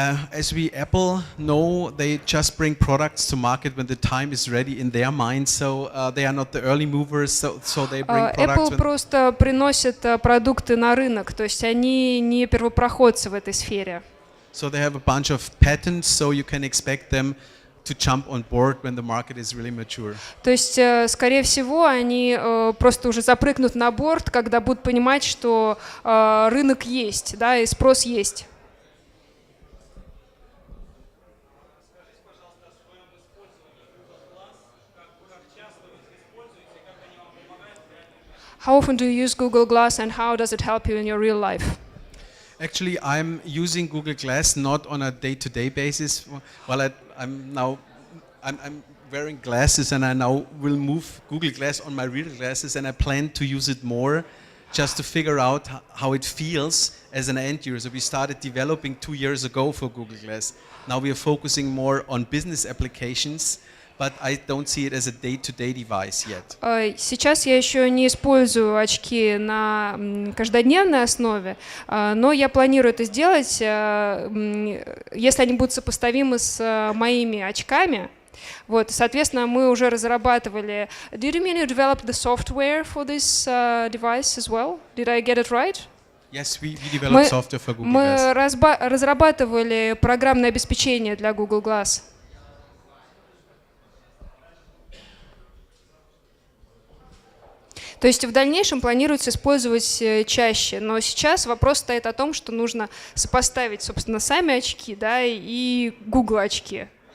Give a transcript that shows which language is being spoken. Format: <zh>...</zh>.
<en>As we Apple know, they just bring products to market when the time is ready in their mind. So they are not the early movers. So they bring products.</en> <ru>Apple просто приносит продукты на рынок, то есть они не первопроходцы в этой сфере.</ru> <en>So they have a bunch of patents, so you can expect them to jump on board when the market is really mature.</en> <ru>То есть, скорее всего, они просто уже запрыгнут на борт, когда будут понимать, что рынок есть, да, и спрос есть.</ru> <en>How often do you use Google Glass and how does it help you in your real life? Actually, I'm using Google Glass not on a day-to-day basis. Well, I'm wearing glasses, and I now will move Google Glass on my real glasses, and I plan to use it more, just to figure out how it feels as an end user. We started developing 2 years ago for Google Glass. Now we are focusing more on business applications, but I don't see it as a day-to-day device yet.</en> <ru>Сейчас я еще не использую очки на каждодневной основе, но я планирую это сделать, если они будут сопоставимы с моими очками. Вот, соответственно, мы уже разрабатывали.</ru> <en>Did you mean you developed the software for this device as well? Did I get it right? Yes, we developed software for Google</en> <ru>Мы</ru> <en>Glass.</en> <ru>разрабатывали программное обеспечение для Google Glass. То есть в дальнейшем планируется использовать чаще, но сейчас вопрос стоит о том, что нужно сопоставить, собственно, сами очки, да, и Google очки.</ru>